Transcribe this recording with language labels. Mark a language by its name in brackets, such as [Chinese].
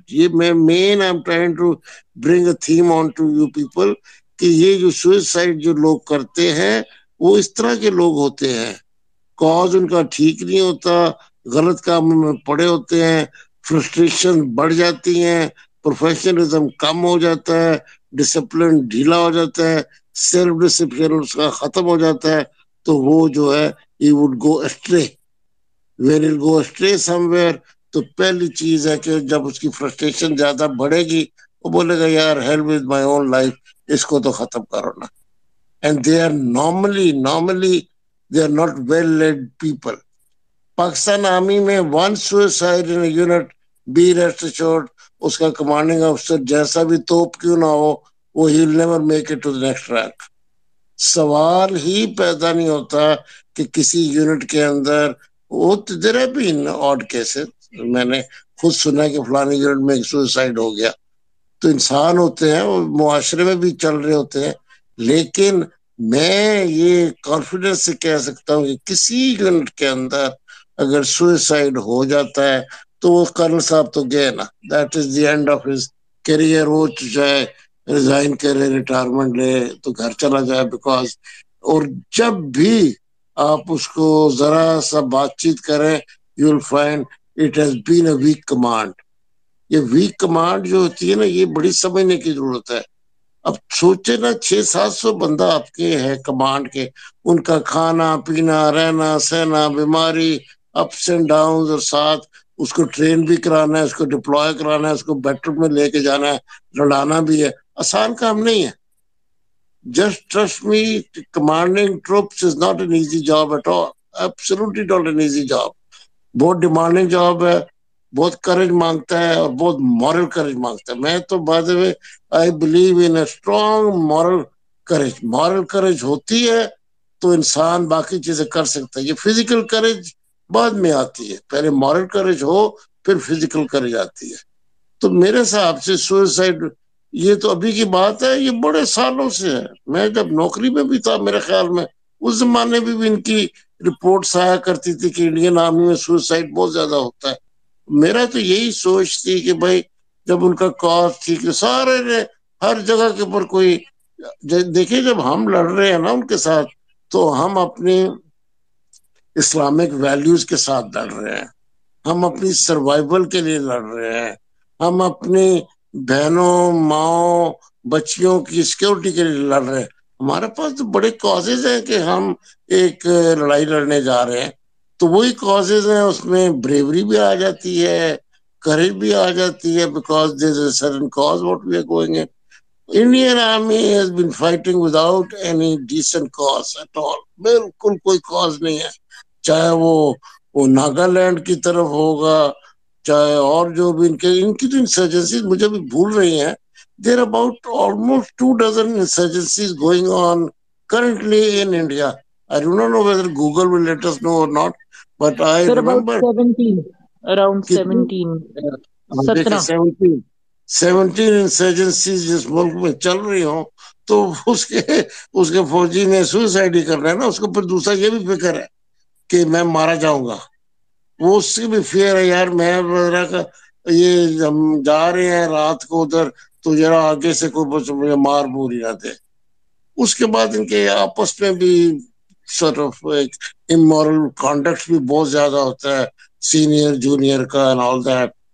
[Urdu] یہ میں [English] مین I am trying to bring a theme on to you people [Urdu] کہ یہ جو سوئسائڈ جو لوگ کرتے ہیں وہ اس طرح کے لوگ ہوتے ہیں. کاز ان کا ٹھیک نہیں ہوتا, غلط کاموں میں پڑے ہوتے ہیں, فرسٹریشن بڑھ جاتی ہیں, پروفیشنلزم کم ہو جاتا ہے, ڈسپلن ڈھیلا ہو جاتا ہے, سیلف ڈسپلن اس کا ختم ہو جاتا ہے. تو وہ جو ہے [English] he would go astray. when he'll go astray somewhere [Urdu] تو پہلی چیز ہے کہ جب اس کی فرسٹریشن زیادہ بڑھے گی وہ بولے گا یار [English] hell with my own life, [Urdu] اس کو تو ختم کرو نا. [English] and they are normally they are not well led people. [Urdu] Pakistan army میں [English] one suicide in a unit, be rest assured [Urdu] اس کا کمانڈنگ افسر جیسا بھی توپ کیوں نہ ہو وہ [English] he'll never make it to the next rank. [Urdu] سوال ہی پیدا نہیں ہوتا کہ کسی یونٹ کے اندر وہ [English] There have been odd cases. [Urdu] میں نے خود سنا کہ فلانے یونٹ میں سوسائڈ ہو گیا. تو انسان ہوتے ہیں وہ معاشرے میں بھی چل رہے ہوتے ہیں, لیکن میں یہ کانفیڈنس سے کہہ سکتا ہوں کہ کسی یونٹ کے اندر اگر سوسائڈ ہو جاتا ہے تو وہ کرنل صاحب تو گئے نا, [English] That is the end of his career. [Urdu] وہ چاہے ریزائن کرے, ریٹائرمنٹ لے تو گھر چلا جائے. بیکاز اور جب بھی آپ اس کو ذرا سا بات چیت کریں [English] You will find it has been a weak command. [Urdu] یہ ویک کمانڈ جو ہوتی ہے نا یہ بڑی سمجھنے کی ضرورت ہے. اب سوچے نا 600-700 بندہ آپ کے ہے کمانڈ کے, ان کا کھانا پینا رہنا سہنا بیماری [English] ups and down, [Urdu] اور ساتھ اس کو ٹرین بھی کرانا ہے, اس کو ڈپلوائے کرانا ہے, اس کو بیٹل میں لے کے جانا ہے, لڑانا بھی ہے. آسان کام نہیں ہے. [English] Just trust me, commanding troops is not an easy job at all. Absolutely not an easy job. [Urdu] بہت ڈیمانڈنگ جاب ہے, بہت کریج مانگتا ہے اور بہت مورل کریج مانگتا ہے. میں تو [English] by the way I believe in a strong moral courage. [Urdu] moral courage ہوتی ہے تو انسان باقی چیزیں کر سکتا ہے. یہ فزیکل کریج بعد میں آتی ہے, پہلے مورل کریج ہو پھر فزیکل کریج آتی ہے. تو میرے حساب سے سوئسائڈ یہ تو ابھی کی بات ہے, یہ بڑے سالوں سے ہے. میں جب نوکری میں بھی تھا میرے خیال میں اس زمانے میں بھی ان کی رپورٹس آیا کرتی تھی کہ انڈین آرمی میں سوسائڈ بہت زیادہ ہوتا ہے. میرا تو یہی سوچ تھی کہ بھائی جب ان کا کاز تھی کہ سارے نے ہر جگہ کے اوپر کوئی دیکھیں, جب ہم لڑ رہے ہیں نا ان کے ساتھ تو ہم اپنی اسلامک ویلیوز کے ساتھ لڑ رہے ہیں, ہم اپنی سروائیول کے لیے لڑ رہے ہیں, ہم اپنی بہنوں ماؤں بچیوں کی سیکورٹی کے لیے لڑ رہے ہیں. ہمارے پاس تو بڑے کازز ہیں کہ ہم ایک لڑائی لڑنے جا رہے ہیں. تو وہی کازز ہیں, اس میں بریوری بھی آ جاتی ہے, کریج بھی آ جاتی ہے, [English] Because there is a certain cause what we are going in. Indian Army has been fighting without any decent cause at all. [Urdu] بالکل کوئی کاز نہیں ہے, چاہے وہ ناگالینڈ کی طرف ہوگا چاہے اور جو بھی ان کی تو انسرجنسیز مجھے بھی بھول رہی ہیں. [English] There are about almost 2 dozen insurgencies going on currently in India. I do not know whether Google will let us know or not, but I Sir, about remember 17, around [Urdu] کتنی 17, دیکھیں 17. 17 انسرجنسیز جس ملک میں چل رہی ہوں تو اس کے فوجی نے سوئسائڈ ہی کرنا ہے نا، اس کو پھر دوسرا یہ بھی فکر ہے کہ میں مارا جاؤں گا، وہ اس کی بھی فیئر ہے یار میں یہ ہم جا رہے ہیں رات کو ادھر تو ذرا آگے سے کوئی مجھے مار مور ہی نہ دے۔ اس کے بعد ان کے آپس میں بھی [English] sort of amoral conduct [Urdu] بھی بہت زیادہ ہوتا ہے، سینئر جونیئر کا [English] and all that,